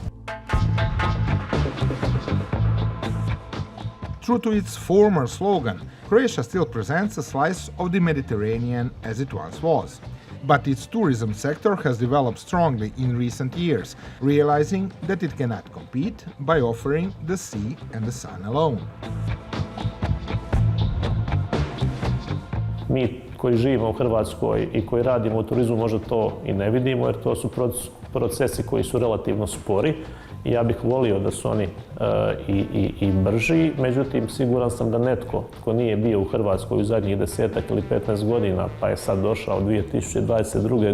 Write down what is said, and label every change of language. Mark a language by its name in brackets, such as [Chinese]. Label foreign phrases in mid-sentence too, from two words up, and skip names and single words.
[English] True to its former slogan, Croatia still presents a slice of the Mediterranean as it once was. But its tourism sector has developed strongly in recent years, realizing that it cannot compete by offering the sea and the sun alone. [Croatian] Mi koji živimo u Hrvatskoj i koji radimo u turizmu možda to i ne vidimo, jer to su procesi koji su relativno spori. Ja bih volio da su oni i brži, međutim siguran sam da netko tko nije bio u Hrvatskoj u zadnjih 10 ili 15 godina, pa je sad došao 2022.